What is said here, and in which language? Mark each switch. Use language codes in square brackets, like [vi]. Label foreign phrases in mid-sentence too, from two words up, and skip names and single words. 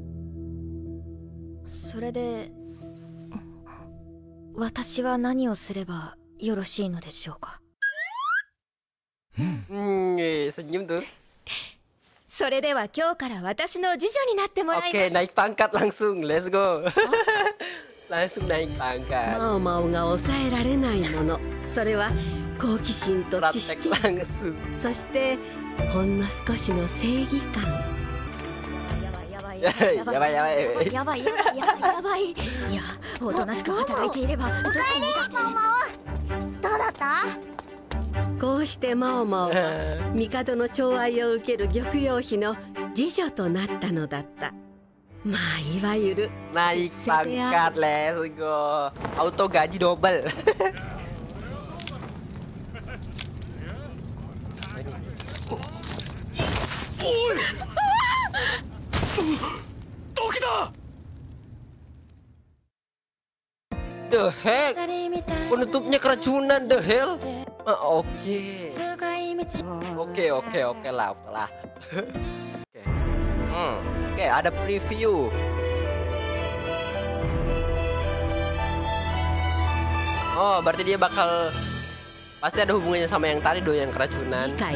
[ja] それで私は何をすればよろしいのでしょうか。それでは今日から私の次女になってもらいます。 [id] naik pangkat langsung, [en] let's go. [id] langsung naik pangkat. [ja] マオマオが抑えられないもの、それは好奇心と知識、そしてほんの少しの正義感。やばい。いや、おとなしく働いていれば。おかえり、マオマオ。どうだった？こうしてマオマオは帝の寵愛を受ける玉葉妃の次女となったのだった。まあいわゆる [id] naik pangkat, [en] let's go. [id] Auto gaji double. [ja] おい！毒だ！ [en] The heck? [id] Penutupnya keracunan, [en] the hell? [id] Oke lah. Oke, ada preview. Oh, berarti dia bakal pasti ada hubungannya sama yang tadi yang keracunan.